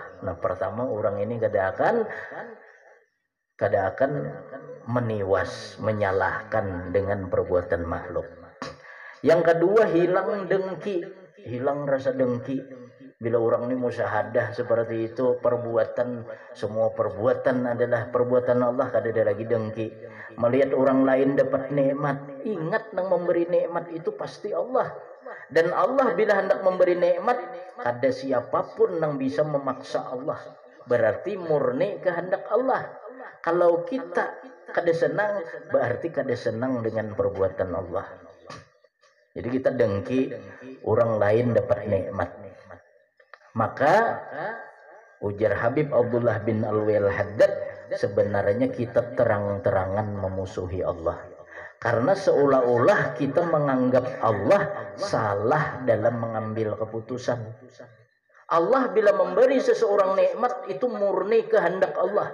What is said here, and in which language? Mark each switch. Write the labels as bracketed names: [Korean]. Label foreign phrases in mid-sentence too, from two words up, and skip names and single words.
[Indonesian] Nah, pertama orang ini kada akan meniwas, menyalahkan dengan perbuatan makhluk. Yang kedua, hilang dengki, hilang rasa dengki. Bila orang ini musyahadah seperti itu, perbuatan, semua perbuatan adalah perbuatan Allah, kada ada lagi dengki. Melihat orang lain dapat nikmat, ingat nang memberi nikmat itu pasti Allah. Dan Allah bila hendak memberi nikmat, kada siapapun nang bisa memaksa Allah berarti murni kehendak Allah. Kalau kita kada senang, berarti kada senang dengan perbuatan Allah. Jadi kita dengki orang lain dapat nikmat. Maka ujar Habib Abdullah bin Alwi Al-Haddad, sebenarnya kita terang-terangan memusuhi Allah. Karena seolah-olah kita menganggap Allah salah dalam mengambil keputusan. Allah bila memberi seseorang nikmat itu murni kehendak Allah.